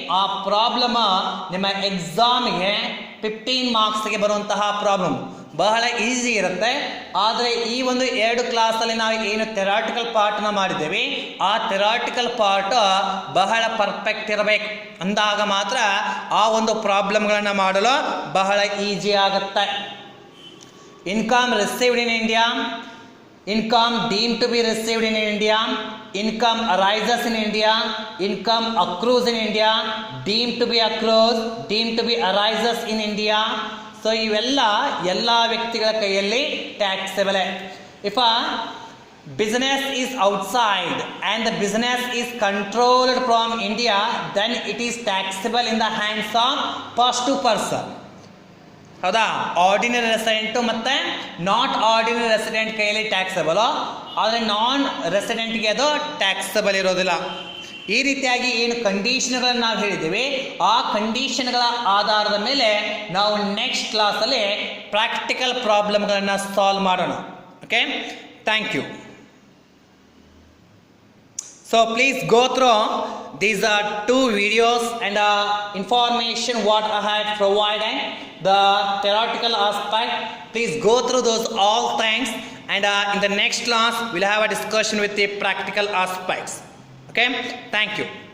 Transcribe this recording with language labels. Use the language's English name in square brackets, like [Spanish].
[Kannada] ಆ ಪ್ರಾಬ್ಲಮ್ ನಿಮ್ಮ ಎಕ್ಸಾಮಿಗೆ 15 ಮಾರ್ಕ್ಸ್ಗೆ ಬರುವಂತಹ ಪ್ರಾಬ್ಲಮ್ ಬಹಳ ಈಸಿ ಇರುತ್ತೆ. ಆದರೆ ಈ ಒಂದು 2 ಕ್ಲಾಸಲ್ಲಿ ನಾವು ಏನು ಥೆರಾಟಿಕಲ್ ಪಾರ್ಟ್ನ ಮಾಡಿದ್ದೇವೆ, ಆ ಥೆರಾಟಿಕಲ್ ಪಾರ್ಟ್ ಬಹಳ ಪರ್ಫೆಕ್ಟ್ ಇರಬೇಕು. ಅಂದಾಗ ಮಾತ್ರ ಆ ಒಂದು ಪ್ರಾಬ್ಲಮ್ಗಳನ್ನು ಮಾಡಲು ಬಹಳ ಈಸಿ ಆಗುತ್ತೆ. [English] Income received in India, income deemed to be received in India, income arises in India, income accrues in India, deemed to be accrues, deemed to be arises in India. [Kannada] So ಇವೆಲ್ಲ ಎಲ್ಲ ವ್ಯಕ್ತಿಗಳ ಕೈಯಲ್ಲಿ taxable. [English] If a business is outside and the business is controlled from India, then it is taxable in the hands of person to person. [Kannada] ಹೌದಾ? Ordinary resident ಮತ್ತು not ordinary resident ಕೈಯಲ್ಲಿ taxable, ಆದರೆ ನಾನ್ ರೆಸಿಡೆಂಟ್ಗೆ ಅದು taxable ಇರೋದಿಲ್ಲ. ಈ ರೀತಿಯಾಗಿ ಏನು ಕಂಡೀಷನ್ಗಳನ್ನು ನಾವು ಹೇಳಿದ್ದೀವಿ, ಆ ಕಂಡೀಷನ್ಗಳ ಆಧಾರದ ಮೇಲೆ ನಾವು ನೆಕ್ಸ್ಟ್ ಕ್ಲಾಸಲ್ಲಿ ಪ್ರಾಕ್ಟಿಕಲ್ ಪ್ರಾಬ್ಲಮ್ಗಳನ್ನು ಸಾಲ್ವ್ ಮಾಡೋಣ. [English] Okay, thank you. So please go through these 2 videos and information what I had provided, the theoretical aspect. Please go through those all things, and in the next class we'll have a discussion with the practical aspects. Okay, thank you.